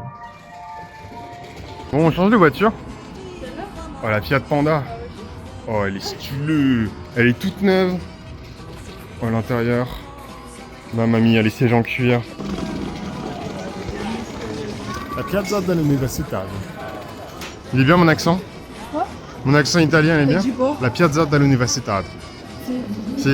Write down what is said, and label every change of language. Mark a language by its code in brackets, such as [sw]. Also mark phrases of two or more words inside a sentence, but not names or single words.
[fr] Bon, on change de voiture. Oh, la Fiat Panda. Oh, elle est stylée. Elle est toute neuve. Oh, l'intérieur. Ma mamie, elle a les sièges en cuir. La Piazza dell'Università. Il est bien mon accent? Quoi? Mon accent italien, il est bien? Dis quoi? La Piazza dell'Università. Si.